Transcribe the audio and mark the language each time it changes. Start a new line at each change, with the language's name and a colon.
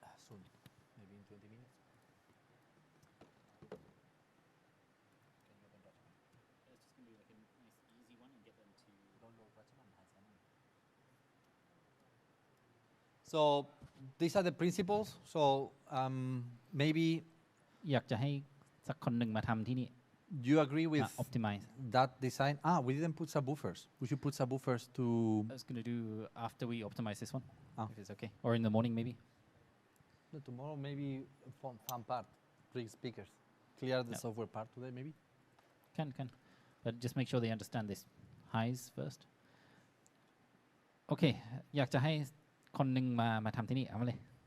English: Soon, maybe in 20 minutes. Can you open Ratchaman? It's just going to be like a nice easy one and get them to... Download Ratchaman has Ratchaman. So these are the principles. So maybe
Thai: อยากจะให้สักคนหนึ่งมาทำที่นี่
English: you agree with optimize. that design. We didn't put subwoofers. We should put subwoofers to. I was going to do after we optimize this one, Ah. if it's okay. Or in the morning, maybe. No, tomorrow maybe fun part, bring speakers. Clear the Yeah. software part today maybe. Can. But just make sure they understand this highs first. Okay.
Thai: อยากจะให้คนหนึ่งมาทำที่นี่ เอามาเลย